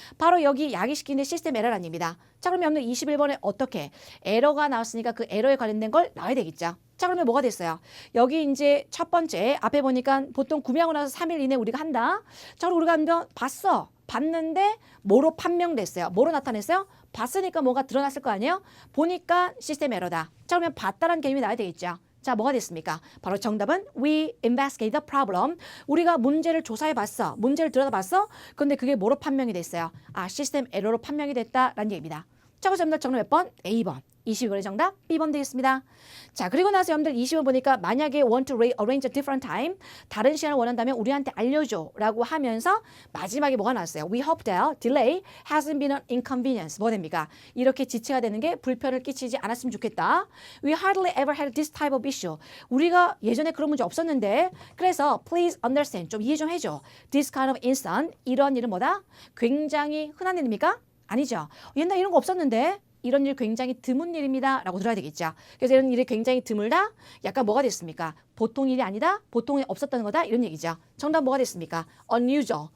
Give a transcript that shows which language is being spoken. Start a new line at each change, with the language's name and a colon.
Korean: 바로 여기 야기시키는 시스템 에러라는 얘기입니다. 자, 그러면 여러분들 21번에 어떻게 에러가 나왔으니까 그 에러에 관련된 걸 나와야 되겠죠. 자, 그러면 뭐가 됐어요? 여기 이제 첫 번째 앞에 보니까 보통 구매하고 나서 3일 이내 우리가 한다. 자, 그럼 우리가 한번 봤는데 뭐로 판명됐어요? 뭐로 나타냈어요? 봤으니까 뭐가 드러났을 거 아니에요? 보니까 시스템 에러다. 자, 그러면 봤다라는 개념이 나와야 되겠죠. 자, 뭐가 됐습니까? 바로 정답은
English: we investigate the problem.
Korean: 우리가 문제를 조사해 봤어. 문제를 들여다봤어. 근데 그게 뭐로 판명이 됐어요? 아, 시스템 에러로 판명이 됐다라는 얘기입니다. 자, 그래서 여러분들 정답 몇 번? A번. 22번의 정답 B번 되겠습니다. 자, 그리고 나서 여러분들 20번 보니까 만약에
English: want to arrange a different time,
Korean: 다른 시간을 원한다면 우리한테 알려줘 라고 하면서 마지막에 뭐가 나왔어요?
English: We hope that delay hasn't been an inconvenience.
Korean: 뭐가 됩니까? 이렇게 지체가 되는 게 불편을 끼치지 않았으면 좋겠다.
English: We hardly ever had this type of issue.
Korean: 우리가 예전에 그런 문제 없었는데 그래서
English: please understand.
Korean: 좀 이해 좀 해줘.
English: This kind of incident.
Korean: 이런 일은 뭐다? 굉장히 흔한 일입니까? 아니죠. 옛날에 이런 거 없었는데 이런 일 굉장히 드문 일입니다. 라고 들어야 되겠죠. 그래서 이런 일이 굉장히 드물다? 약간 뭐가 됐습니까? 보통 일이 아니다? 보통에 없었다는 거다? 이런 얘기죠. 정답 뭐가 됐습니까? unusual.